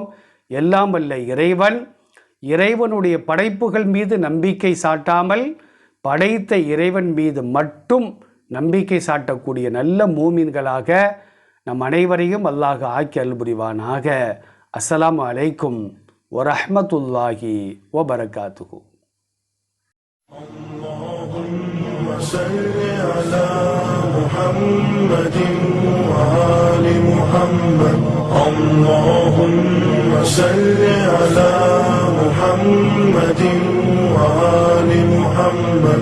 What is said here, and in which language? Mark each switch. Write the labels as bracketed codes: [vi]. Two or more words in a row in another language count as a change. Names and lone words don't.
[ta] எல்லாம் வல்ல இறைவன் இறைவனுடைய படைப்புகள் மீது நம்பிக்கை சாட்டாமல் படைத்த இறைவன் மீது மட்டும் நம்பிக்கை சாட்டக்கூடிய நல்ல மூமின்களாக நம் அனைவரையும் அல்லாஹ் ஆக்கி அல்புரிவானாக. [ar] السلام عليكم ورحمة الله وبركاته. اللهم صل على محمد وآل محمد. اللهم صل على محمد وآل محمد.